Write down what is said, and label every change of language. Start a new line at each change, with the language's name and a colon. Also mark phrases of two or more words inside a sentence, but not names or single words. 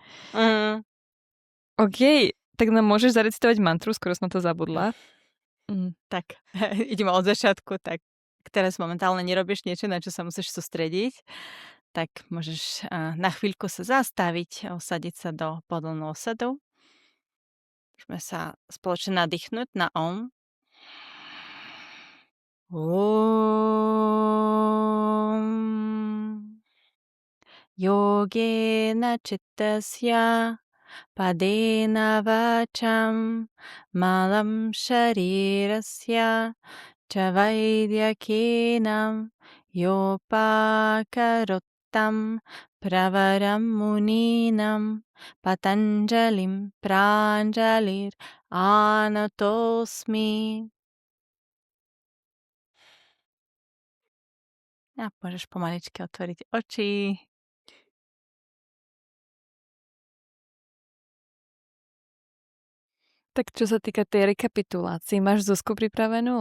Slovak: OK, tak nám môžeš zarecitovať mantru, skoro som to zabudla. Tak, ideme od začiatku, tak teraz momentálne nerobíš niečo, na čo sa musíš sústrediť, tak môžeš na chvíľku sa zastaviť a usadiť sa do pohodlného sadu. Môžeme sa spoločne nadýchnuť na Om. Om.
Sanskrit: योगेन चित्तस्य पदेन वाचं मलं शरीरस्य चवैद्यकेन योपाकरोत्तं प्रवरं मुनीनां पतञ्जलिं प्राञ्जलिर् आनतोस्मि.
Slovak: A môžeš pomaličky otvoriť oči. Tak čo sa týka tej rekapitulácie, máš Zuzku pripravenú?